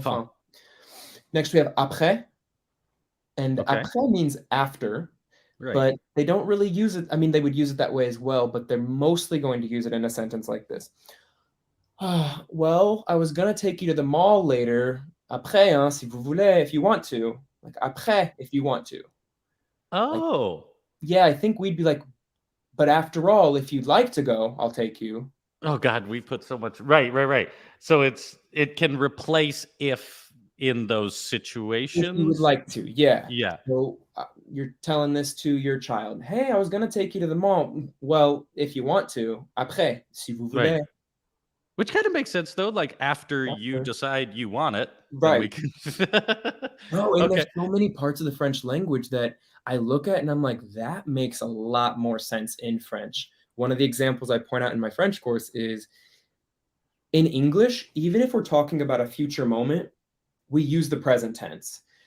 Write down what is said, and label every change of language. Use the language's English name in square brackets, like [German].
[French] Fin. [English] Next we have après. And Okay. après means after, Right. but they don't really use it. I mean, they would use it that way as well, but they're mostly going to use it in a sentence like this. Well, I was going to take you to the mall later. [French] Après, hein, si vous voulez, [English] if you want to. Like, après, if you want to. Oh. Like, yeah, I think we'd be like, but after all, if you'd like to go, I'll take you. Oh God, we put so much. Right. So it can replace if in those situations. If you would like to, yeah. Yeah. So you're telling this to your child. Hey, I was going to take you to the mall. Well, if you want to, [French] après, si vous voulez. [English] Right. Which kind of makes sense though. Like after you decide you want it, then we right. can. No, and Okay. there's so many parts of the French language that I look at and I'm like, that makes a lot more sense in French. One of the examples I point out in my French course is in English, even if we're talking about a future moment, we use the present tense.